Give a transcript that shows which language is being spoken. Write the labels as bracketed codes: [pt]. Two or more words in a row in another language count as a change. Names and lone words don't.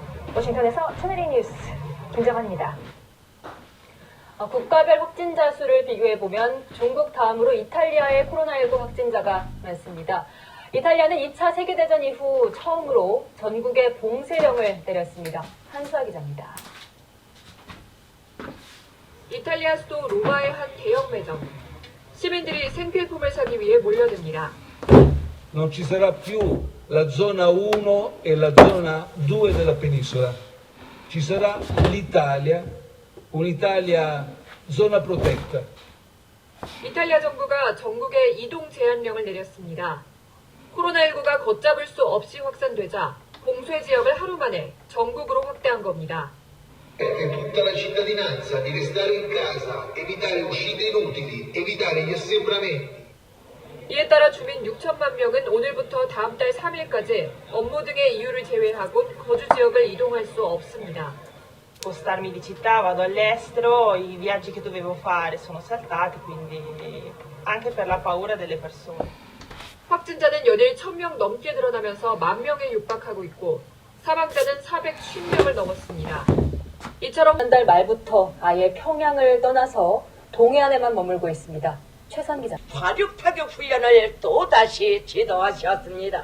[ko] 워싱턴에서 채널A 뉴스 김정환입니다. 국가별 확진자 수를 비교해보면 중국 다음으로 이탈리아의 코로나19 확진자가 많습니다. 이탈리아는 2차 세계대전 이후 처음으로 전국에 봉쇄령을 내렸습니다. 한수아 기자입니다. 이탈리아 수도 로마의 한 대형 매점. 시민들이 생필품을 사기 위해 몰려듭니다. [it] Non ci sarà più la zona 1 e la zona 2 della penisola. Ci sarà l'Italia, un'Italia zona protetta. [ko] 이탈리아 정부가 전국에 이동 제한령을 내렸습니다. 코로나19가 걷잡을 수 없이 확산되자 봉쇄 지역을 하루 만에 전국으로 확대한 겁니다. [it] Tutta la cittadinanza di restare in casa, evitare uscite inutili, evitare gli assembramenti. [ko] 이에 따라 주민 6천만 명은 오늘부터 다음 달 3일까지 업무 등의 이유를 제외하곤 거주 지역을 이동할 수 없습니다. [it] Spostarmi di città, vado all'estero, i viaggi che dovevo fare sono saltati, quindi anche per la paura delle persone. [ko] 확진자는 연일 1,000명 넘게 늘어나면서 10,000명에 육박하고 있고 사망자는 450명을 넘었습니다. 이처럼 한 달 말부터 아예 평양을 떠나서 동해안에만 머물고 있습니다. 최선 기자. 화륙타격 훈련을 또다시 지도하셨습니다.